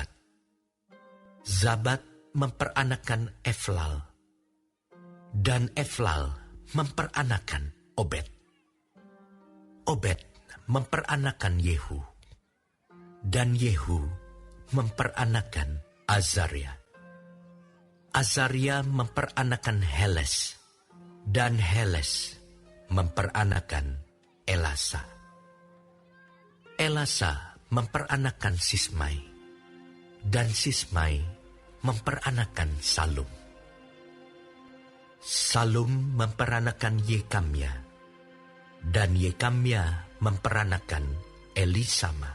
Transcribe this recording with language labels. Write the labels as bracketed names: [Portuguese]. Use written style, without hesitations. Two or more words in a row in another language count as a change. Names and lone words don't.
[Indonesian] Zabat memperanakan Eflal, dan Eflal memperanakan Obed. Obed memperanakan Yehu, dan Yehu memperanakan Azaria. Azaria memperanakan Heles, dan Heles memperanakan Elasa. Elasa memperanakan Sismai, dan Sismai memperanakan Salum. Salum memperanakan Yekamya, dan Yekamya memperanakan Elisama.